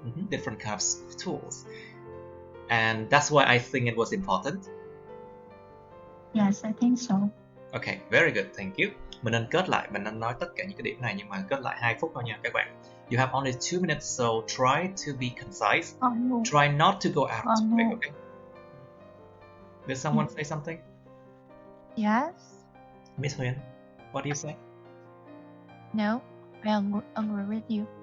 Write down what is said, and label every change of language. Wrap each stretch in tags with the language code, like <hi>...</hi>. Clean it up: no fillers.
<en>Different kinds of tools. And that's why I think it was important. Yes, I think so. Okay, very good, thank you.</en> <vi>Mình nên kết lại, mình nên nói tất cả những cái điểm này nhưng mà kết lại 2 phút thôi nha các bạn.</vi> <en>You have only 2 minutes, so try to be concise. Oh no. Try not to go out Oh, too quick, no. okay? Did someone say something? Yes. Miss Huyền, what do you say? No. I agree with you.</en>